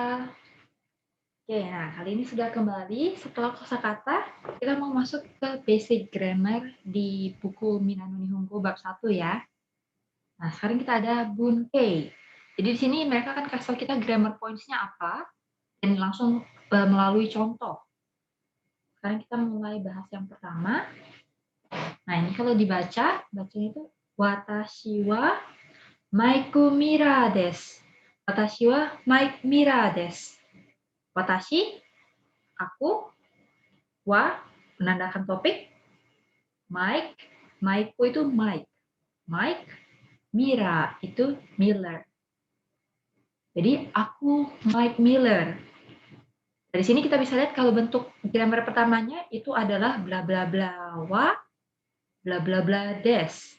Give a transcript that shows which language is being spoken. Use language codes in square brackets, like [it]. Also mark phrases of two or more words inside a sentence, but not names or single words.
[id] Oke, nah kali ini sudah kembali setelah kosakata, kita mau masuk ke basic grammar di buku Minano Nihongo bab 1 ya. Nah, sekarang kita ada Bunkei. Jadi di sini mereka akan kasih tahu kita grammar points-nya apa dan langsung melalui contoh. Sekarang kita mulai bahas yang pertama. Nah, ini kalau dibaca, bacanya itu [ja] 私はマイク・ミラです. Watashi wa Mike Mira desu. [id] Watashi, aku, wa, menandakan topik, Mike, Mike itu Mike, Mike, Mira itu Miller. Jadi aku Mike Miller. Dari sini kita bisa lihat kalau bentuk grammar pertamanya itu adalah bla bla bla wa, bla bla bla des.